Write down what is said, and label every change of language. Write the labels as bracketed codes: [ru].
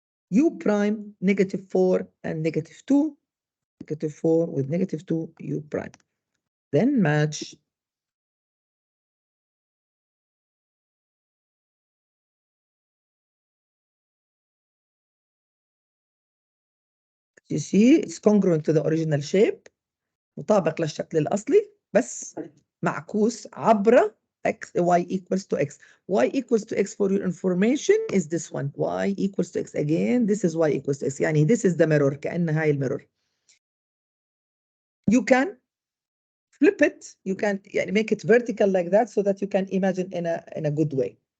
[en] U prime -4 and -2. -4 with -2 u prime. Then match. You see, it's congruent to the original shape. [ar] مطابق للشكل الأصلي بس معكوس عبر [en] x y equals to x. Y equals to x, for your information, is this one. Y equals to x. Again, this is y equals to x. يعني this is the mirror. [ar] كأن هاي الميرور. [en] You can flip it. You can يعني make it vertical like that so that you can imagine in a good way.